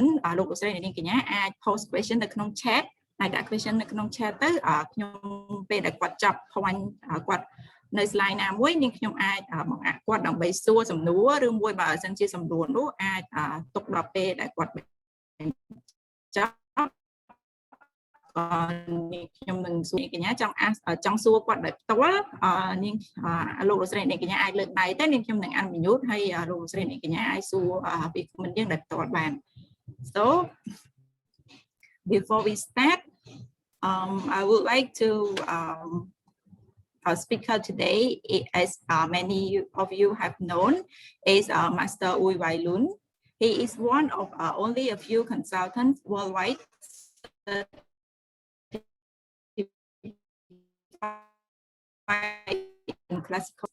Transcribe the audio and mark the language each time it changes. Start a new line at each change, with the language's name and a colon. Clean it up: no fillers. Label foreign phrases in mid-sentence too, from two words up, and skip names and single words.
Khmer: លោកលោកស្រីនាងកញ្ញាអាច
English: post question
Khmer: នៅក្នុង chat ហើយដាក់ question នៅក្នុង chat ទៅខ្ញុំពេលដែលគាត់ចប់ point គាត់នៅ slide ណាមួយនាងខ្ញុំអាចបង្អាក់គាត់ដើម្បីសួរសំណួរឬមួយបើសិនជាសំណួរនោះអាចទុកដល់ពេលដែលគាត់ចប់ នាងខ្ញុំនឹងសួរនាងកញ្ញាចង់សួរគាត់ដោយផ្ទាល់នាងលោកលោកស្រីនាងកញ្ញាអាចលើកដៃទៅនាងខ្ញុំនឹងអនុញ្ញាតឲ្យលោកលោកស្រីនាងកញ្ញាអាចសួរពីមិនយើងដោយផ្ទាល់បាន
English: So before we start I would like to our speaker today, as many of you have known, is Master Ooi Wai Loon. He is one of only a few consultants worldwide in classical.